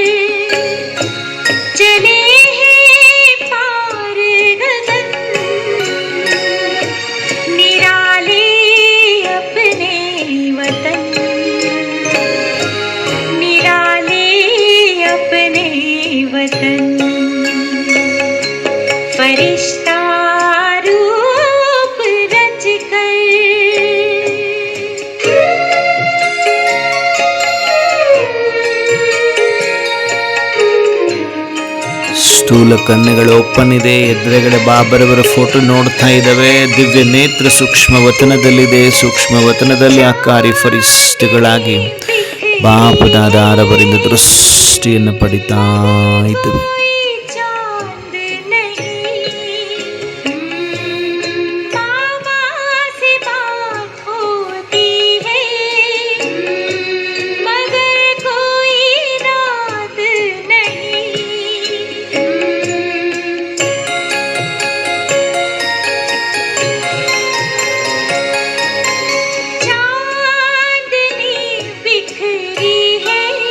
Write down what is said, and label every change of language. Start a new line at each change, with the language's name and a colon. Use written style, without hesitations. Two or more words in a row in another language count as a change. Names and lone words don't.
Hindi: चले हैं पार गगन निराले अपने वतन, निराले अपने वतन, फरिश्ता रूप रच कर।
Kannada: ಸ್ಥೂಲ ಕಣ್ಣುಗಳು ಓಪನ್ ಇದೆ, ಎದುರುಗಡೆ ಬಾಬರವರ ಫೋಟೋ ನೋಡ್ತಾ ಇದ್ದಾವೆ. ದಿವ್ಯ ನೇತ್ರ ಸೂಕ್ಷ್ಮ ವತನದಲ್ಲಿದೆ. ಸೂಕ್ಷ್ಮ ವತನದಲ್ಲಿ ಆಕಾರಿ ಫರಿಷ್ಠಗಳಾಗಿ ಬಾಪದಾದಾರವರಿಂದ ದೃಷ್ಟಿಯನ್ನು ಪಡಿತಾ ಇದ್ದೇವೆ.
Hindi: चांद नहीं मामा से बात होती है मगर कोई रात नहीं, चांदनी बिखरी है